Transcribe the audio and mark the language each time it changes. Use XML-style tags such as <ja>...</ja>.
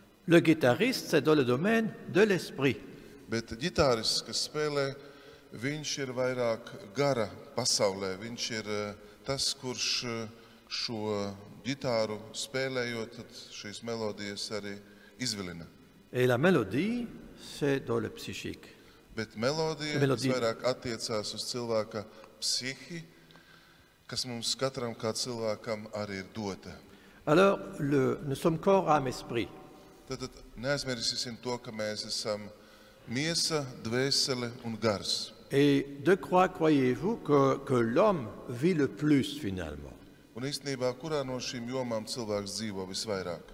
<fr>Le guitariste, c'est dans le domaine de l'esprit.</fr> <lv>Bet ģitārists, kas spēlē, viņš ir vairāk gara pasaulē. Viņš ir tas, kurš šo ģitāru spēlējot, tad šīs melodijas arī izvilina.</lv> <fr>Et la mélodie, c'est dans le psychique.</fr> <lv>Bet melodija vairāk attiecās uz cilvēka psihi, kas mums katram kā cilvēkam arī ir dota.</lv> <fr>Alors, nous sommes corps, âme, esprit.</fr> <lv>Tad neaizmirsīsim to, ka mēs esam miesa, dvēsele un gars.</lv> <fr>Et de quoi croyez-vous que l'homme vit le plus finalement?</fr> <lv>Un īstenībā, kurā no šīm jomām cilvēks dzīvo visvairāk?</lv>